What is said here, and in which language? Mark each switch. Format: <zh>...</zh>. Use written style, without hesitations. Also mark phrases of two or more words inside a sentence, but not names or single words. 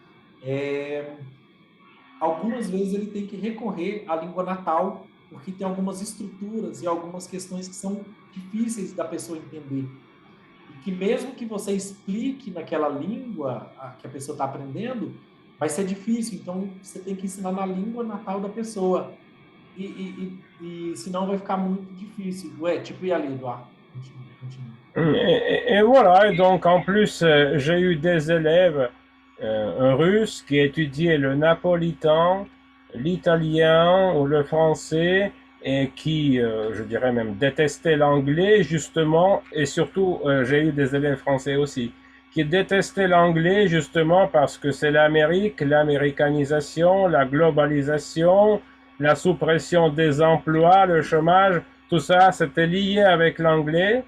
<pt>algumas vezes ele tem que recorrer à língua natal, porque tem algumas estruturas e algumas questões que são difíceis da pessoa entender. E que mesmo que você explique naquela língua que a pessoa está aprendendo, vai ser difícil. Então, você tem que ensinar na língua natal da pessoa. E senão vai ficar muito difícil.</pt> <fr>Ouais, tu peux y aller, Edouard. Continue. Et voilà, et donc en plus, j'ai eu des élèves russes qui étudiaient le napolitain, l'italien ou le français et qui, je dirais même, détestaient l'anglais justement, et surtout, j'ai eu des élèves français aussi, qui détestaient l'anglais justement parce que c'est l'Amérique, l'américanisation, la globalisation, la suppression des emplois, le chômage, tout ça, c'était lié avec l'anglais.</fr>